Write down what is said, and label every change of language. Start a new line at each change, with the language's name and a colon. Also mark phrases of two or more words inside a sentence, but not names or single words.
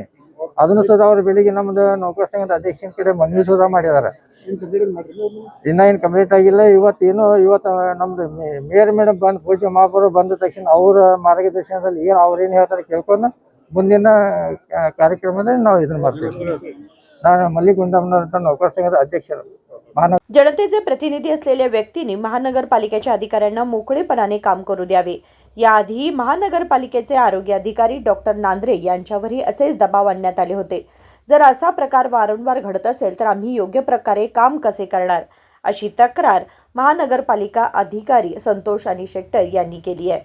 Kannada: ಅದನ್ನು ಸುಧಾ ಅವ್ರು ಬೆಳಿಗ್ಗೆ ನಮ್ದು ನೌಕರ ಸಂಘದ ಅಧ್ಯಕ್ಷನ ಕಡೆ ಮನವಿ ಸುಧಾ ಮಾಡಿದ್ದಾರೆ. ಇನ್ನೂ ಏನು ಕಂಪ್ಲೀಟ್ ಆಗಿಲ್ಲ. ಇವತ್ತು ನಮ್ದು
English: mayor madam
Kannada: ಬಂದು ಪೂಜೆ ಮಹಾಪೌರ ಬಂದ ತಕ್ಷಣ ಅವರ ಮಾರ್ಗದರ್ಶನದಲ್ಲಿ ಅವ್ರೇನು ಹೇಳ್ತಾರೆ ಕೇಳ್ಕೊಂಡು ಮುಂದಿನ ಕಾರ್ಯಕ್ರಮದಲ್ಲಿ ನಾವು ಇದನ್ನ ಮಾಡ್ತೀವಿ. ನಾನು ಮಲ್ಲಿಗುಂಡಮ್ಮನವರಂತ
Marathi: नौकर संघाचे अध्यक्ष. जनतेचे प्रतिनिधी असलेल्या व्यक्तींनी महानगरपालिकेच्या अधिकाऱ्यांना मोकळेपणाने काम करू द्यावे. याआधी महानगरपालिकेचे आरोग्य अधिकारी डॉक्टर नांद्रे यांच्यावरही असेच दबाव आणण्यात आले होते. जर असा प्रकार वारंवार घडत असेल तर आम्ही योग्य प्रकारे काम कसे करणार, अशी तक्रार महानगरपालिका अधिकारी संतोष आणि शेट्टर यांनी केली आहे.